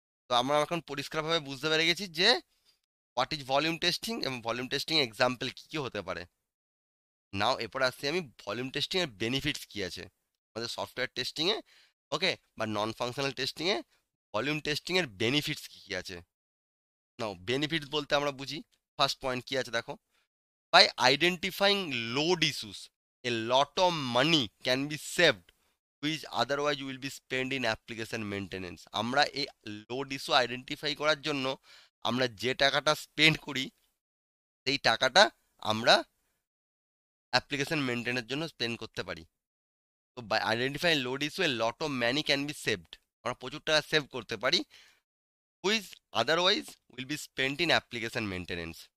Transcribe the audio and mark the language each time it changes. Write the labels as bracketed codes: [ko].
[bn] তো আমরা এখন পরিষ্কারভাবে বুঝতে পেরে গেছি যে হোয়াট ইজ ভলিউম টেস্টিং এবং ভলিউম টেস্টিং এক্সাম্পল কী কী হতে পারে। নাও এরপর আসছি আমি ভলিউম টেস্টিং এর বেনিফিটস কি আছে আমাদের সফটওয়্যার টেস্টিং এ, ওকে, বা নন ফাংশনাল টেস্টিং এ ভলিউম টেস্টিং এর বেনিফিটস কি কি আছে। নাও বেনিফিটস বলতে আমরা বুঝি, ফার্স্ট পয়েন্ট কি আছে দেখো, [en] by identifying load issues a lot of money can be saved which otherwise will be spent in application maintenance। [bn] আমরা এই লোড ইস্যু আইডেন্টিফাই করার জন্য আমরা যে টাকাটা স্পেন্ড করি সেই টাকাটা আমরা অ্যাপ্লিকেশন মেনটেনের জন্য স্পেন্ড করতে পারি। [en] তো by identify load issue a lot of money can be saved, [bn] আমরা প্রচুর টাকা সেভ করতে পারি [en] Which otherwise will be spent in application maintenance.